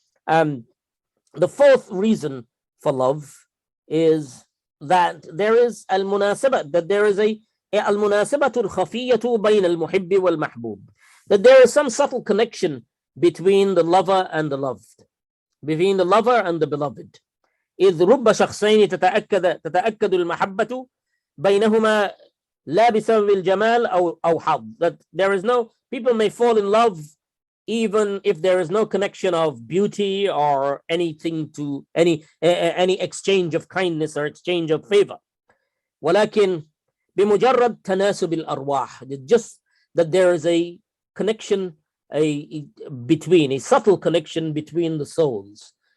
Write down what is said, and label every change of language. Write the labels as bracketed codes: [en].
[en] The 4th reason for love is that there is al-munasabah, that there is [ar] al-munasabatu al-khafiyatu bayna al-muhibbi wal-mahbub, [en] that there is some subtle connection between the lover and the loved, between the lover and the beloved. [ar] إذ رب شخصين تتأكد المحبة بينهما لا بسبب الجمال أو حظ. [en] That there is no, people may fall in love even if there is no connection of beauty or anything to any exchange of kindness or exchange of favor. [ar] ولكن بمجرد تناسب الأرواح, [en] just that there is a connection, a subtle connection between the souls.